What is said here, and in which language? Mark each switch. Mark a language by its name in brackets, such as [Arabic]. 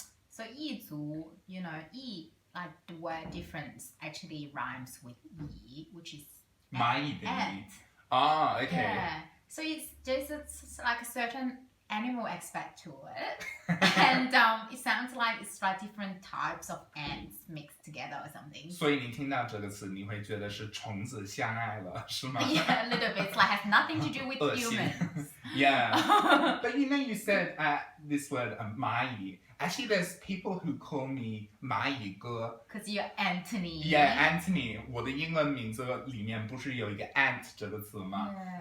[English] So 异族,异 like the word difference actually rhymes with 夷, which is ant. ant. Ah, okay. Yeah. So it's like a certain animal aspect to it. And it sounds like it's like different types of ants mixed together or something. [Chinese] 所以你听到这个词，你会觉得是虫子相爱了，是吗？ [English] Yeah, a little bit. It's like has nothing to do with [Chinese] 恶心 [English] humans. Yeah. But you said this word 蚂蚁. Actually, there's people who call me 蚂蚁哥. Because you're Anthony. Yeah, Anthony. [Chinese] 我的英文名字里面不是有一个 ant 这个词吗？